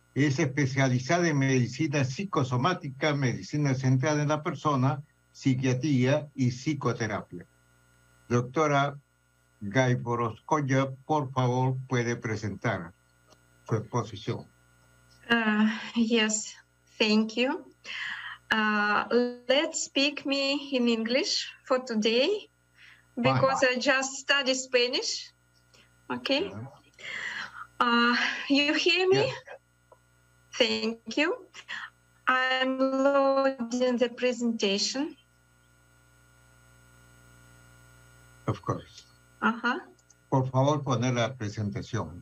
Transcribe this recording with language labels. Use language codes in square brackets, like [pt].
[es] Es especializada en medicina psicosomática, medicina centrada en la persona, psiquiatría y psicoterapia. Doctora Gaiboroskaya, por favor, puede presentar su exposición. [en] Yes, thank you. Let's speak me in English for today, because I just studied Spanish. Okay. You hear me? Yes. Thank you. I'm loading the presentation. Of course. Uh-huh. [es] Por favor, poner la presentación.